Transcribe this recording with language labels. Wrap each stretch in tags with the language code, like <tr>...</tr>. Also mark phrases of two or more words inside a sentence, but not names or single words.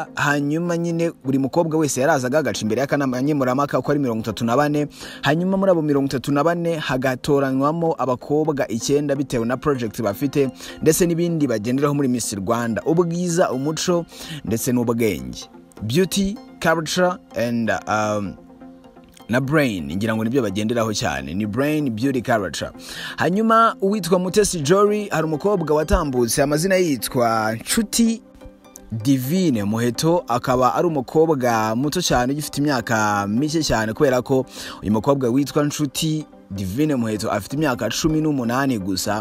<rw>Hanyuma nyine buri mukobwa wese yarazaga agaca imbere y'akanama nkemurampaka ko ari 34. Hanyuma muri abo 34 hagatoranywamo abakobwa 9 bitewe na project bafite ndetse n'ibindi bagenderaho muri Miss Rwanda: ubwiza, umuco ndetse n'ubwenge,</rw> <en>beauty, culture and na brain.</en> <rw>Ngira ngo nibyo bagenderaho cyane, ni</rw> <en>brain, beauty, culture.</en> <rw>Hanyuma uwitwa Mutesi Jolly hari umukobwa watambutse amazina yitwa Nshuti Divine Muheto, akaba ari umukobwa muto cyane ugifite imyaka mike cyane kubera ko uyu mukobwa witwa Nshuti Divine Muheto afite imyaka 18 gusa.</rw>